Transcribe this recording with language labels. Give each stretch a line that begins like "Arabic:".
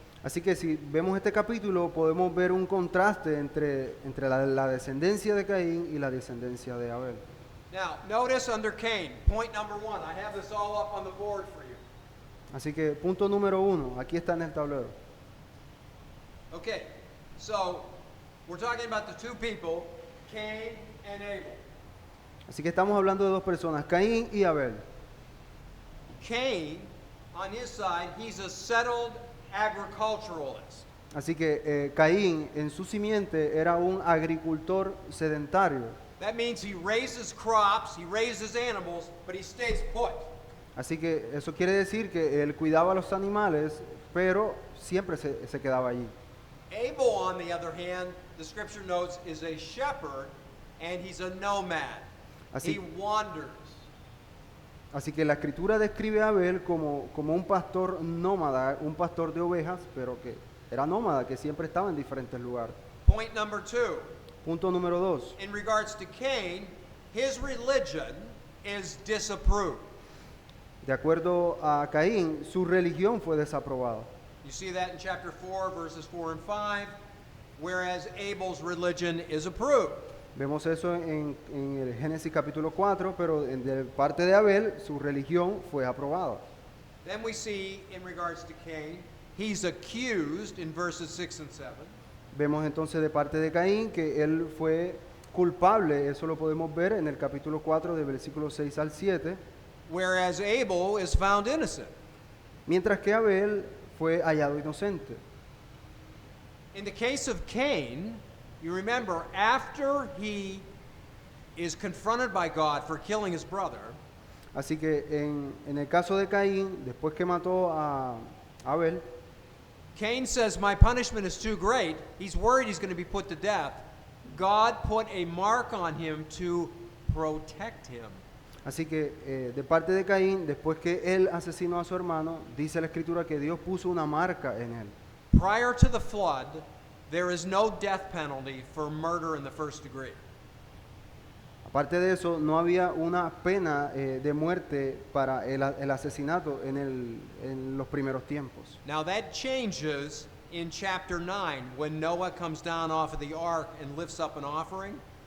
Spanish: así que si vemos este capítulo podemos ver un contraste entre la descendencia de Caín y la descendencia de Abel.
English: Now, notice under Cain, point number 1. I have this all up on the board for you.
Spanish: Así que punto número 1, aquí está en el tablero.
English: Okay, so we're talking about the two people, Cain and Abel.
Spanish: Así que estamos hablando de dos personas, Caín y Abel.
English: Cain, on his side, he's a settled agriculturalist.
Spanish: Así que Caín en su simiente era un agricultor sedentario.
English: That means he raises crops, he raises animals, but he stays put.
Spanish: Así que eso quiere decir que él cuidaba a los animales, pero siempre se quedaba allí.
English: Abel, on the other hand, the scripture notes, is a shepherd and he's a nomad.
Spanish: Así-
English: He wanders.
Spanish: Así que la escritura describe a Abel como un pastor nómada, un pastor de ovejas, pero que era nómada, que siempre estaba en diferentes lugares.
English: Point number 2.
Spanish: Punto número 2.
English: In regards to Cain, his religion is disapproved.
Spanish: De acuerdo a Caín, su religión fue desaprobada.
English: You see that in chapter 4, verses 4 and 5, whereas Abel's religion is approved.
Spanish: Vemos eso en el Génesis capítulo 4, pero de parte de Abel, su religión fue aprobada.
English: Then we see, in regards to Cain, he's accused in verses 6 and 7.
Spanish: Vemos entonces de parte de Caín que él fue culpable, eso lo podemos ver en el capítulo 4 de versículos 6 al 7,
English: Whereas Abel is found innocent.
Spanish: mientras que Abel fue hallado inocente.
English: In the case of Cain, you remember, after he is confronted by God for killing his brother,
Spanish: Así que en el caso de Caín, después que mató a Abel,
English: Cain says, my punishment is too great. He's worried he's going to be put to death. God put a mark on him to protect him.
Spanish: así que de parte de Caín, después que él asesinó a su hermano, dice la escritura que Dios puso una marca en él.
English: Prior to the flood, there is no death penalty for murder in the first degree.
Spanish: Aparte de eso, no había una pena de muerte para el asesinato en los primeros tiempos.
English: Now that changes in chapter 9 when Noah comes down off of the ark and lifts up an offering.